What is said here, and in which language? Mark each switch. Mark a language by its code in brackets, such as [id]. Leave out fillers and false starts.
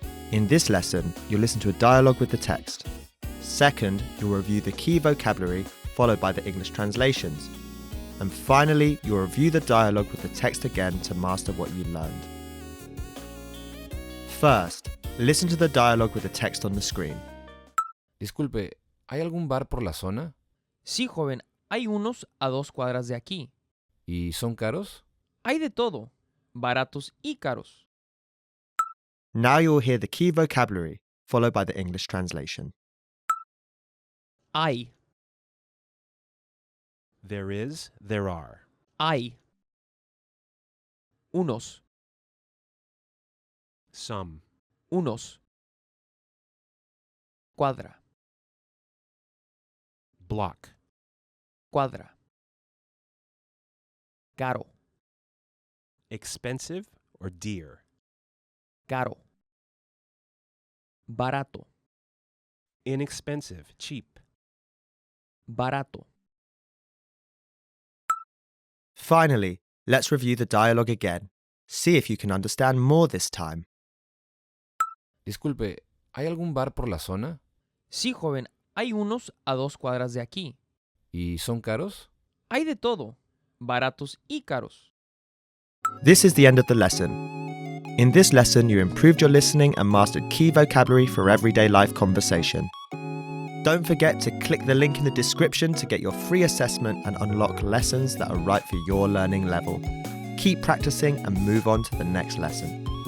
[en] In this lesson, you'll listen to a dialogue with the text. Second, you'll review the key vocabulary followed by the English translations. And finally, you'll review the dialogue with the text again to master what you learned. First, listen to the dialogue with the text on the screen. [es] Disculpe, ¿hay algún bar por la zona? Sí, joven, hay unos a 2 cuadras de aquí. ¿Y son caros? Hay de todo, baratos y caros. [en] Now you'll hear the key vocabulary, followed by the English translation. [es] Hay, [en] There is, there are. [es] hay. Unos, [en] Some. [es] unos. Cuadra, [en] Block. [es] cuadra. Caro, [en] Expensive or dear. [es] caro. Barato, [en] Inexpensive, cheap. [es] barato. [en] Finally, let's review the dialogue again. See if you can understand more this time. [es] Disculpe, ¿hay algún bar por la zona? Sí, joven, hay unos a 2 cuadras de aquí. ¿Y son caros? Hay de todo, baratos y caros. [en] This is the end of the lesson. In this lesson, you improved your listening and mastered key vocabulary for everyday life conversation. Don't forget to click the link in the description to get your free assessment and unlock lessons that are right for your learning level. Keep practicing and move on to the next lesson.